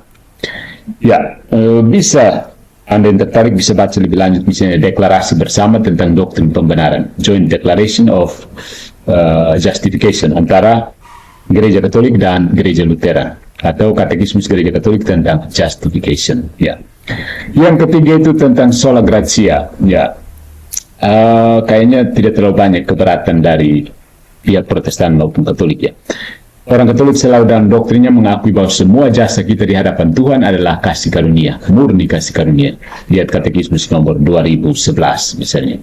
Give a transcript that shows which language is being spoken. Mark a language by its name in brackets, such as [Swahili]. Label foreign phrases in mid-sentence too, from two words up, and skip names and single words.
[Indonesian] Ya, bisa Anda yang tertarik bisa baca lebih lanjut misalnya deklarasi bersama tentang doktrin pembenaran, [English] Joint Declaration of Justification [Indonesian] antara Gereja Katolik dan Gereja Lutheran, atau Katekismus Gereja Katolik tentang Justification. Ya. Yang ketiga itu tentang [Latin] sola gratia. [Indonesian] Ya, kayaknya tidak terlalu banyak keberatan dari pihak Protestan maupun Katolik. Ya. Orang Katolik selalu dalam doktrinnya mengakui bahwa semua jasa kita di hadapan Tuhan adalah kasih karunia, murni kasih karunia. Lihat Katekismus nomor 2011 misalnya.